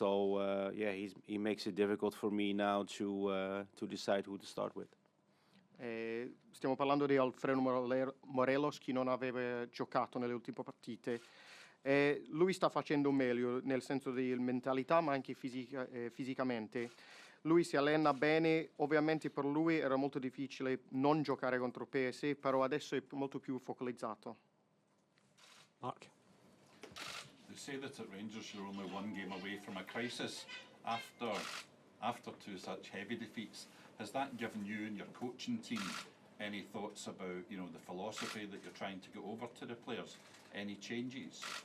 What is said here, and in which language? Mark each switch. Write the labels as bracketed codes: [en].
[en] So he makes it difficult for me now to decide who to start with. [it] Stiamo parlando di Alfredo Morelos, che non aveva giocato nelle ultime partite. Lui sta facendo meglio nel senso di mentalità, ma anche fisicamente. Lui si allena bene, ovviamente per lui era molto difficile non giocare contro PSV, però adesso è molto più focalizzato. [en] Mark? They say that at Rangers you're only one game away from a crisis after two such heavy defeats. Has that given you and your coaching team any thoughts about, the philosophy that you're trying to get over to the players? Any changes?